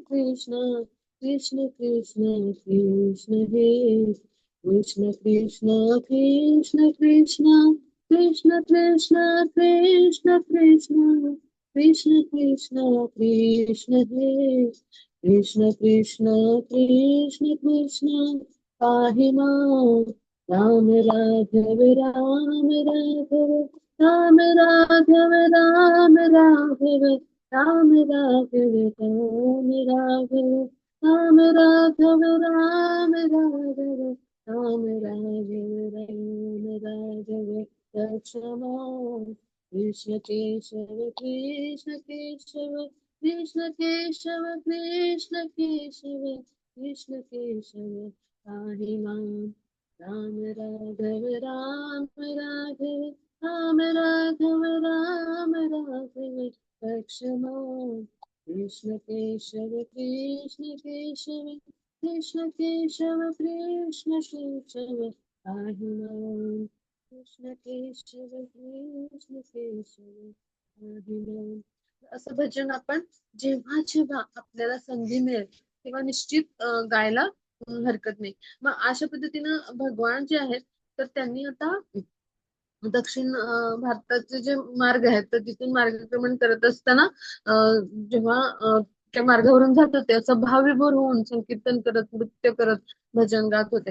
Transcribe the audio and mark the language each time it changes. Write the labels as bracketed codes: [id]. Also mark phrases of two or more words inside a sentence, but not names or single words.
[sa] कृष्ण कृष्ण कृष्ण कृष्ण हे कृष्ण कृष्ण कृष्ण कृष्ण कृष्ण कृष्ण कृष्ण कृष्ण कृष्ण कृष्ण कृष्ण हे कृष्ण कृष्ण कृष्ण कृष्ण पाहि मां राम राघव राम राघव राम राघव राम राघव राम राघव राम राघव राम राघव राम राघव राम राघव राम राघव रक्षमां कृष्ण केशव कृष्ण केशव कृष्ण केशव कृष्ण केशव कृष्ण केशव पाहि मां राम राघव राम राघव राम राघव राम राघव रक्ष मां कृष्ण केशव कृष्ण केशव कृष्ण केशव कृष्ण केशव पाहि मां कृष्ण केशव कृष्ण केशव पाहि मां. [mr] असं भजन आपण जेव्हा जेव्हा आपल्याला संधी मिळेल तेव्हा निश्चित गायला हरकत नाही. मग अशा पद्धतीनं भगवान जे आहेत तर त्यांनी आता दक्षिण भारताचे जे मार्ग आहेत तर तिथून मार्गक्रमण करत असताना जेव्हा त्या मार्गावरून जात होते असं भावविभोर होऊन संकीर्तन करत नृत्य करत भजन गात होते.